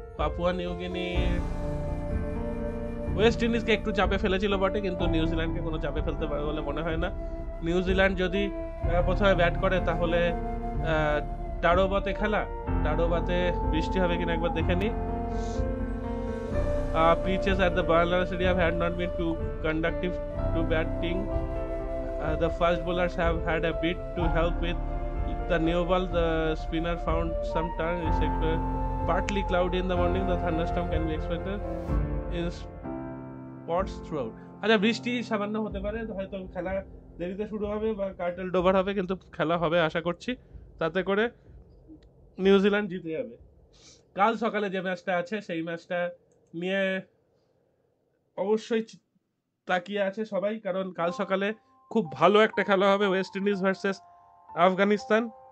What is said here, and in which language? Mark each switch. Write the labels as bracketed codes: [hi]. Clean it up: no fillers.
[bn] Papua New Guinea West ইন্ডিজকে একটু চাপে ফেলেছিল বটে, কিন্তু নিউজিল্যান্ডকে কোনো চাপে ফেলতে পারে বলে মনে হয় না। নিউজিল্যান্ড যদি প্রথমে ব্যাট করে তাহলে টারোবাতে খেলা, টারোবাতে বৃষ্টি হবে কিনা একবার দেখে নি। [en] Pitches at the Bangladesh Stadium had not been too conducive to batting. The fast bowlers have had a bit to help with the new ball. The spinner found some turn. It's partly cloudy in the morning. The thunderstorm can be expected in spots throughout. [bn] আচ্ছা, বৃষ্টি সামান্য হতে পারে, হয়তো খেলা দেরিতে শুরু হবে বা কার্টেল ডোভার হবে, কিন্তু খেলা হবে আশা করছি। তাতে করে নিউজিল্যান্ড জিতে যাবে। কাল সকালে যে ম্যাচটা আছে সেই ম্যাচটা নিয়ে অবশ্যই তাকিয়ে আছে সবাই, কারণ কাল সকালে খুব ভালো একটা খেলা হবে ওয়েস্ট ইন্ডিজ ভার্সেস আফগানিস্তান।